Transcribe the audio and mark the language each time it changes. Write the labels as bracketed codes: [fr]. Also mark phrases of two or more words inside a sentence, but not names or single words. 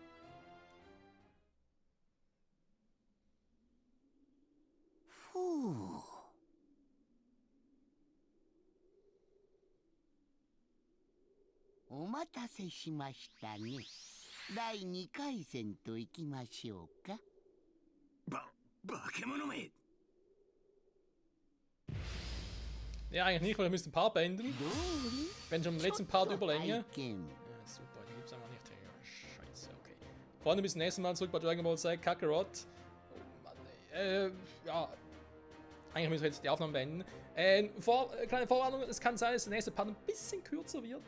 [ja] ふう。お待たせしましたね。第2回戦といきましょうか。化け物め！ [de] Ja, eigentlich nicht, weil wir müssen ein paar beenden. Wenn schon im letzten Part Überlänge. Ja, super, die gibt's einfach nicht. Ja, scheiße, okay. Freunde, bis zum nächsten Mal zurück bei Dragon Ball Z Kakarot. Oh Mann, ey. Ja. Eigentlich müssen wir jetzt die Aufnahme beenden. Kleine Vorwarnung, es kann sein, dass der nächste Part ein bisschen kürzer wird.